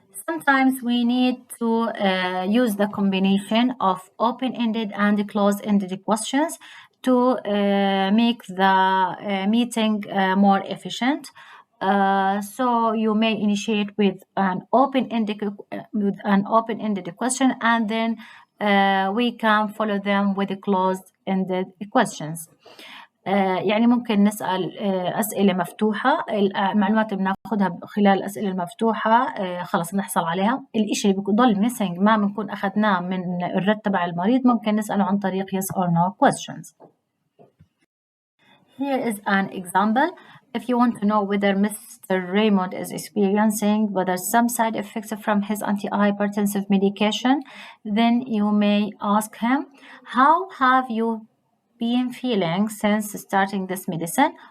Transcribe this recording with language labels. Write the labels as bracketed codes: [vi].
[en] Sometimes we need to use the combination of open-ended and closed-ended questions to make the meeting more efficient. So you may initiate with an open-ended question, and then we can follow them with the closed-ended questions. [ar] يعني ممكن نسأل أسئلة مفتوحة، المعلومات اللي بناخدها خلال الأسئلة المفتوحة خلص نحصل عليها. الإشي اللي بيضل missing ما بنكون أخذناه من الرد تبع المريض ممكن نسأله عن طريق [en] yes or no questions. Here is an example. If you want to know whether Mr. Raymond is experiencing whether some side effects from his antihypertensive medication, then you may ask him, how have you been feeling since starting this medicine?